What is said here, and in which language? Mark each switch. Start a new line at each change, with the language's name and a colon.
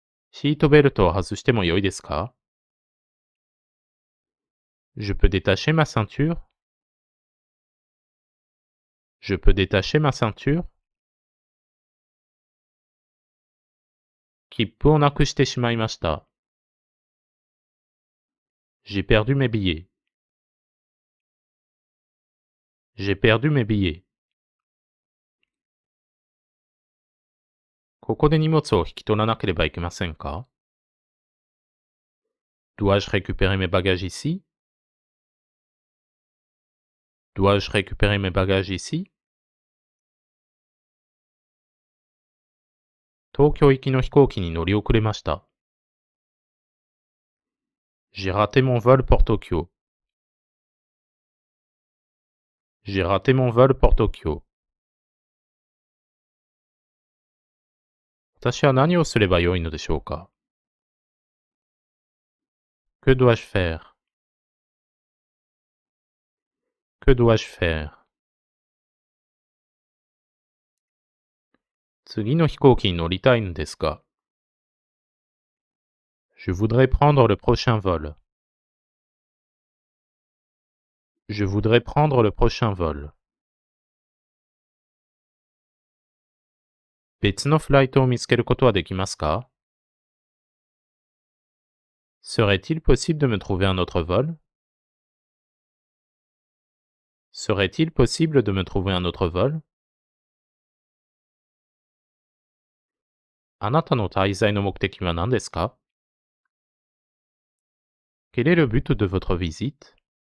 Japanese: シートベルトを外してもよいですか？
French: Je peux détacher ma ceinture? Je peux détacher ma ceinture?
Japanese: 切符をなくしてしまいました。
French: J'ai perdu mes billets. J'ai perdu mes billets.
Japanese: ここで荷物を引き取らなければいけませんか？
French: Dois-je récupérer mes bagages ici? Dois-je récupérer mes bagages ici?
Japanese: 東京行きの飛行機に乗り遅れました。
French: J'ai raté mon vol pour Tokyo. J'ai raté mon vol pour Tokyo.
Japanese: 私は何をすればよいのでしょうか
French: Que dois-je faire? Que dois-je faire?
Japanese: 次の飛行機に乗りたいのですか
French: Je voudrais prendre le prochain vol. Je voudrais prendre le prochain vol.
Japanese: 別のフライトを見つけることはできますか
French: Serait-il possible de me trouver un autre vol? Serait-il possible de me trouver un autre vol?
Japanese: あなたの滞在の目的は何ですか
French: Quel est le but de votre visite?